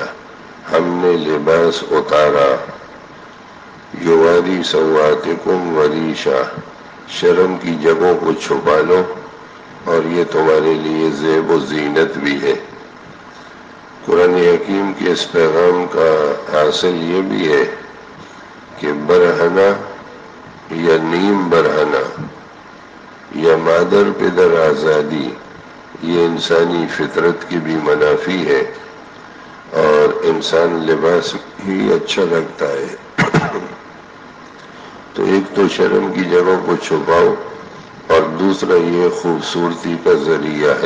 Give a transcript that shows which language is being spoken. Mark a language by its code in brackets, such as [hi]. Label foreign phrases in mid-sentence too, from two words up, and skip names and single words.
[ur] ہم نے لباس اتارا، [ar] یواری سواتکم وریشا، [ur] شرم کی جگہوں کو چھپا لو اور یہ تمہارے لیے زیب و زینت بھی ہے۔ قرآن حکیم کے اس پیغام کا حاصل یہ بھی ہے کہ برہنہ یا نیم برہنہ یا مادر پدر آزادی یہ انسانی فطرت کی بھی منافی ہے، اور انسان لباس ہی اچھا لگتا ہے تو ایک تو شرم کی جگہوں کو چھپاؤ، اور دوسرا یہ خوبصورتی کا ذریعہ ہے۔